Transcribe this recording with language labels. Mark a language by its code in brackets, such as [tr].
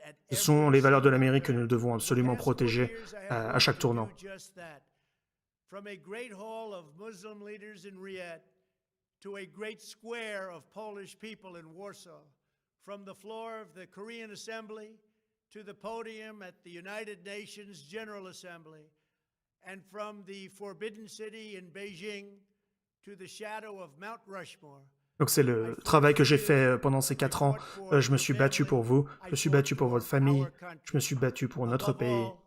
[fr] Ce sont les valeurs de l'Amérique que nous devons absolument protéger à chaque tournant. [en] From a great hall of Muslim leaders in Riyadh to a great square of Polish people in Warsaw, from the floor of the Korean Assembly to the podium at the United Nations General Assembly, and from the Forbidden City in Beijing to the shadow of Mount Rushmore. [fr] Donc c'est le travail que j'ai fait pendant ces 4 ans. Je me suis battu pour vous, je me suis battu pour votre famille, je me suis battu pour notre pays.